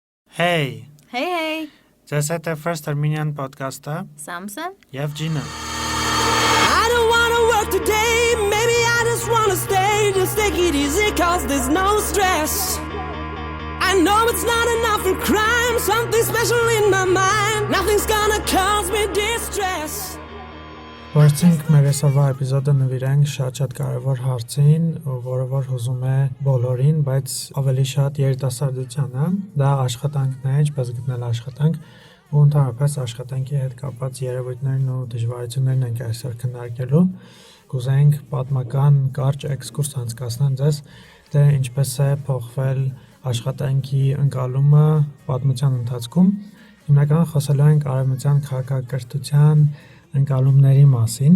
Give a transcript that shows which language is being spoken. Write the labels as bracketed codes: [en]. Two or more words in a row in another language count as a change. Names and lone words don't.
[en] Hey, Hey, [hy] ձեզ հետ է First Armenian podcast-ը Samson. եւ Ջինը։ [en] I don't wanna work today, maybe I just wanna stay, just take it easy cause there's no stress. I know it's not enough for crime, something special in my mind, nothing's gonna cause me distress. [hy] Որցինք մեր այսօրվա էպիզոդը նվիրենք շատ կարևոր հարցին, որը որ հուզում է բոլորին, բայց ավելի շատ երիտասարդությանը, դա աշխատանքն է, ինչպես գտնել աշխատանք, ու ընդհանրապես աշխատանքի հետ կապված երևույթներն ու դժվարություններն ենք այսօր քննարկելու։ Կուզենք պատմական կարճ էքսկուրս անցկացնել ձեզ, թե ինչպես է փոխվել աշխատանքի ընկալումը պատմության ընթացքում։ Հիմնականում խոսելու ենք արևմտյան քաղաքակրթության ընկալումների մասին։